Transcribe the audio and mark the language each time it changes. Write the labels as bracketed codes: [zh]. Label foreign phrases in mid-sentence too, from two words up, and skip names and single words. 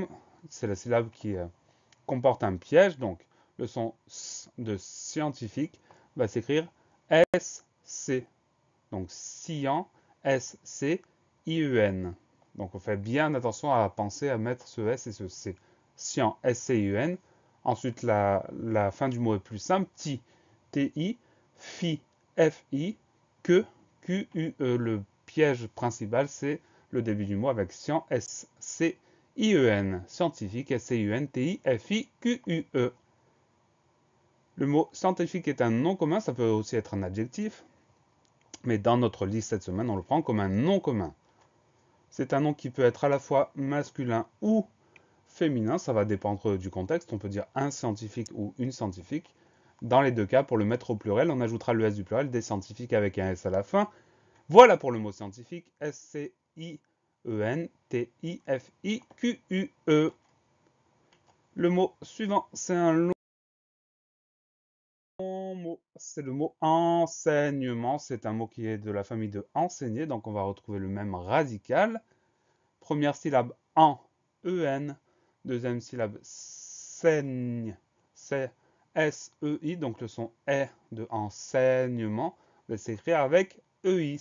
[fr] C'est la syllabe qui comporte un piège. Donc, le son S de scientifique va s'écrire S-C. Donc, scient, S-C-I-E-N. Donc, on fait bien attention à penser à mettre ce S et ce C. Scient, S-C-I-E-N. Ensuite, la fin du mot est plus simple. Ti, T-I, fi, F-I, que, Q-U-E. Le piège principal, c'est le début du mot avec scient, S-C-I-E-N. Scientifique, S-C-I-E-N-T-I-F-I-Q-U-E. Le mot scientifique est un nom commun, ça peut aussi être un adjectif. Mais dans notre liste cette semaine, on le prend comme un nom commun. C'est un nom qui peut être à la fois masculin ou féminin, ça va dépendre du contexte. On peut dire un scientifique ou une scientifique. Dans les deux cas, pour le mettre au pluriel, on ajoutera le S du pluriel, des scientifiques avec un S à la fin. Voilà pour le mot scientifique, S-C-I-E-N-T-I-F-I-Q-U-E. Le mot suivant, c'est un long mot, c'est le mot enseignement. C'est un mot qui est de la famille de enseigner, donc on va retrouver le même radical. Première syllabe en, E-N. Deuxième syllabe saigne, c'est S-E-I, donc le son est de enseignement va s'écrire avec E-I.